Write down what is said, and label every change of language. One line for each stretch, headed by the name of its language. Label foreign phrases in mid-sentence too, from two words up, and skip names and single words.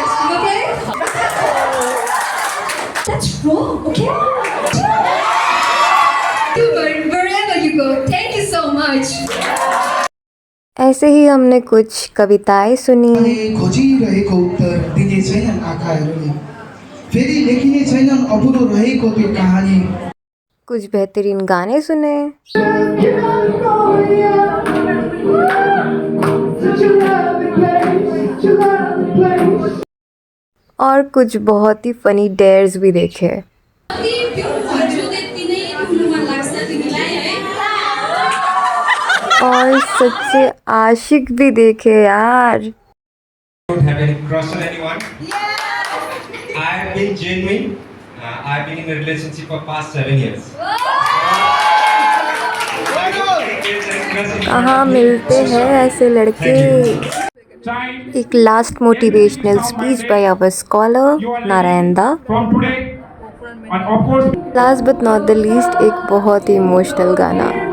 Hindi: ऐसे ही हमने कुछ कविताएं सुनी,
Nepali: खोजिरहेको उत्तर दिने छैनन् आँखाहरूले, फेरि लेखिने छैनन् अधुरो रहेको त्यो कहानी।
Hindi: कुछ बेहतरीन गाने सुने और कुछ बहुत ही
English: funny dares
Hindi: भी देखे। और सच्चे आशिक भी देखे यार।
English: Don't have any crush on anyone. I've been genuine. I've been in a relationship for past 7 years.
Hindi: कहाँ मिलते हैं ऐसे लड़के।
English: एक last motivational speech by our scholar नारायण दा। last but not least
Hindi: एक बहुत ही इमोशनल गाना।